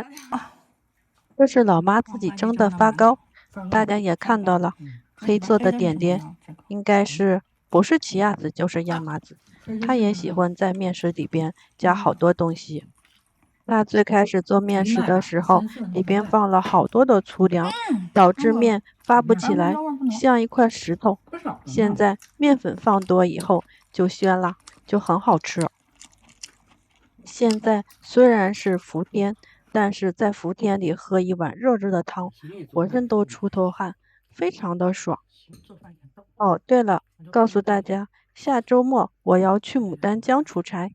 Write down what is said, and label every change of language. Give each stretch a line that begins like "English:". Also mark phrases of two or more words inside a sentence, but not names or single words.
Chinese: 這是老媽自己蒸的發糕，大家也看到了，黑色的點點，應該是不是奇亞籽就是亞麻籽。她也喜歡在麵食裡邊加好多東西。她最開始做麵食的時候，裡邊放了好多的粗糧，導致麵發不起來，像一塊石頭。現在麵粉放多以後就暄了，就很好吃。現在雖然是伏天，但是在伏天裡喝一碗熱熱的湯，渾身都出頭汗，非常的爽。哦，對了，告訴大家，下周末我要去牡丹江出差。